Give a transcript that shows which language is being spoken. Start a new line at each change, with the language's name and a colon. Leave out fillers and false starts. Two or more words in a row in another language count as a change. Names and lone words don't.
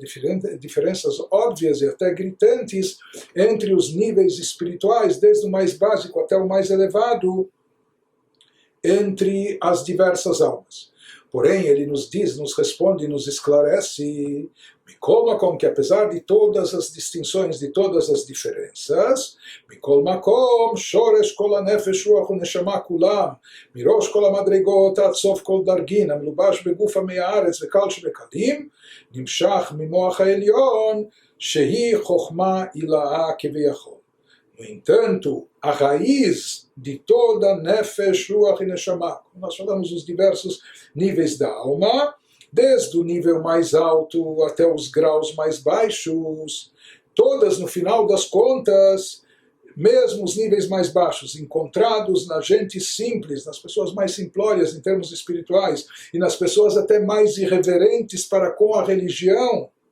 Portuguese: Diferenças óbvias e até gritantes entre os níveis espirituais, desde o mais básico até o mais elevado, entre as diversas almas. Porém, ele nos diz, nos responde, nos esclarece,
Hebrew: מכל מקום,
Portuguese: que apesar de todas as distinções, de todas as diferenças,
Hebrew: מכל מקום, שורש כל הנפש רוח ונשמה כולם, מראש כל המדרגות עד סוף כל דרגין, המלובש בגוף עמי הארץ וקל שבקלים, נמשך ממוח העליון, שהיא חכמה עילאה כביכול.
Portuguese: No entanto, a raiz de toda Nefesh, Ruach e Neshama, nós falamos dos diversos níveis da alma, desde o nível mais alto até os graus mais baixos, todas, no final das contas, mesmo os níveis mais baixos, encontrados na gente simples, nas pessoas mais simplórias em termos espirituais, e nas pessoas até mais irreverentes para com a religião.